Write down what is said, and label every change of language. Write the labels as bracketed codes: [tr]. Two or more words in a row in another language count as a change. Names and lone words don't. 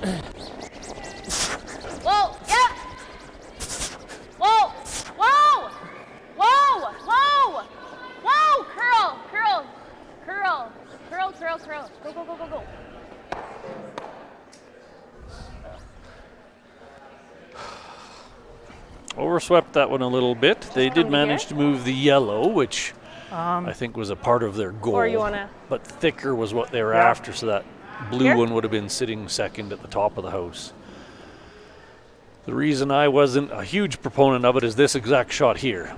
[en] Whoa. Yeah. Whoa. Whoa. Whoa. Whoa. Whoa. Curl. Curl. Curl. Curl. Curl. Curl. Go. Go. Go. Go. Go. Overswept that one a little bit. They did manage to move the yellow, which I think was a part of their goal. Or you wanna- But thicker was what they were Yeah. after, so that blue Here? one would have been sitting second at the top of the house. The reason I wasn't a huge proponent of it is this exact shot here.